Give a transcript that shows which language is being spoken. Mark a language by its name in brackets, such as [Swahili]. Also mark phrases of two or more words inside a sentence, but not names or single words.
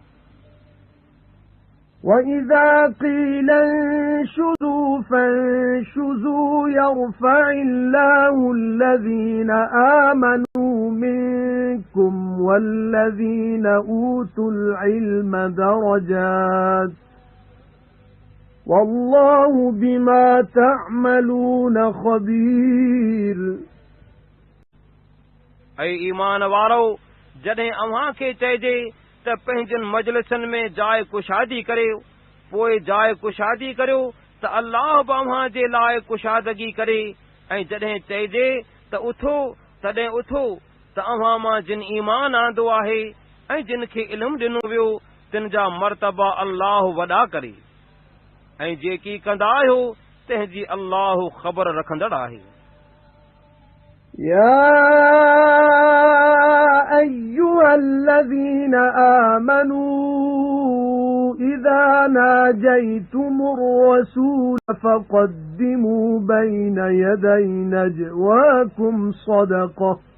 [Arabic] وإذا قيل انشزوا فانشزوا يرفع الله الذين آمنوا منكم والذين أوتوا العلم درجات والله بما تعملون خبير [Sindhi] ऐं ईमान वारो जॾहिं अव्हां खे चइजे त पंहिंजनि मजलिसनि में जाइ कुशादी करियो, पोइ जाइ कुशादी करियो त अल्लाह बि अव्हां जे लाइ कुशादगी करे ऐं जॾहिं चइजे त उथो तॾहिं उथो त अव्हां मां जिन ईमान आंदो आहे ऐं जिन खे इल्मु ॾिनो वियो तिन जा मर्तबा अल्लाह वॾा करे ऐं जेकी कंदा आहियो तंहिंजी अल्लाह ख़बर रखंदड़ आहे। [Arabic] يا أيها الذين آمنوا إذا ناجيتم الرسول فقدموا بين يدي نجواكم صدقة